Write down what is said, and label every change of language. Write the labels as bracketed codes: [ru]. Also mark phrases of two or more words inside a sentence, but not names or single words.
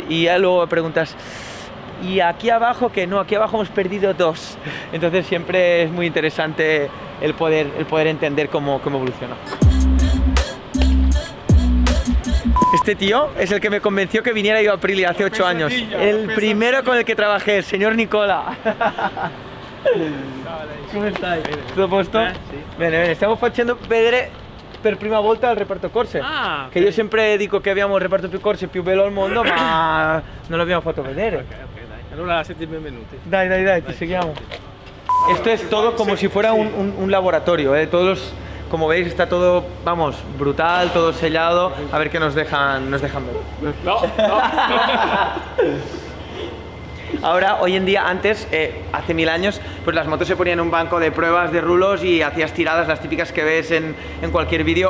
[es] Y ya luego preguntas, ¿y aquí abajo qué? No, aquí abajo hemos perdido 2. Entonces siempre es muy interesante el poder entender cómo evoluciona. Este tío es el que me convenció que viniera yo a Aprilia hace 8 años. El primero con el que trabajé, el señor Nicola. [it] Come stai? Tutto a posto? Sì. Bene, stiamo facendo vedere per prima volta il reparto corse. Ah, che io sempre dico che abbiamo il reparto più corse più bello al mondo, ma non l'abbiamo fatto vedere. Ok, dai. Allora siete benvenuti. Dai, ti seguiamo. [es] Esto es todo como si fuera un laboratorio, ¿eh? Como veis está todo, vamos, brutal, todo sellado, a ver qué nos dejan ver. No. Ahora, hoy en día, antes, hace 1000 años, pues las motos se ponían en un banco de pruebas de rulos y hacías tiradas, las típicas que ves en cualquier vídeo.